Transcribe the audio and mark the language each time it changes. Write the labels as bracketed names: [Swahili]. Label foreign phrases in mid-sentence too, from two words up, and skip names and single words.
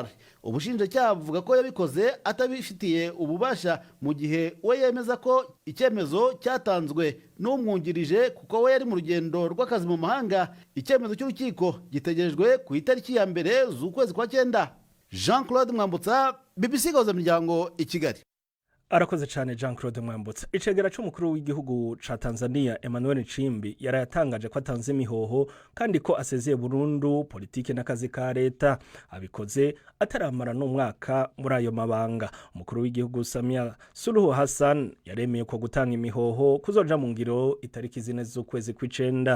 [Kinyarwanda] Ubushinjacyaha buvuga ko yabikoze atabifitiye ububasha, mu gihe we yemeza ko icyemezo cyatanzwe n'umwungirije kuko we yari mu rugendo rw'akazi mu mahanga. Icyemezo cy'urukiko gitegerejwe ku itariki ya 1 z'ukwezi kwa 9. Jean Claude Mwambutsa, BBC Gahuza Miryango, i Kigali. [Rundi] Arakoze cyane Jean Claude Mwambutsa. Icegera c'umukuru w'igihugu ca Tanzania Emmanuel Nchimbi yarayatangaje ko atanze imihoho kandi ko asezeye burundu politike n'akazi ka leta. Abikoze ataramara n'umwaka muri ayo mabanga. Umukuru w'igihugu Samia Suluhu Hassan yaremeye ko gutanga imihoho kuzoja mu ngiro itariki 4 z'ukwezi kw'icenda.